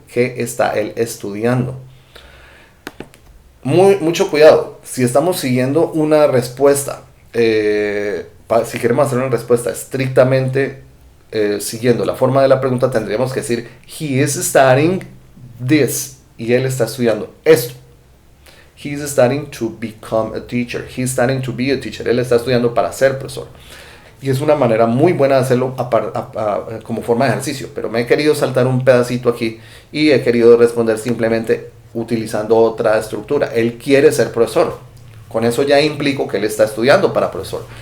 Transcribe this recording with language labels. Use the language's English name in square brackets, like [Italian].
[Spanish] ¿Qué está él estudiando? Mucho cuidado. Si estamos siguiendo una respuesta, si queremos hacer una respuesta estrictamente siguiendo la forma de la pregunta, tendríamos que decir [English] he is studying this [Spanish] y él está estudiando esto. [English] He's studying to become a teacher. He's studying to be a teacher. [Spanish] Él está estudiando para ser profesor. Y es una manera muy buena de hacerlo como forma de ejercicio. Pero me he querido saltar un pedacito aquí y he querido responder simplemente utilizando otra estructura. Él quiere ser profesor. Con eso ya implico que él está estudiando para profesor.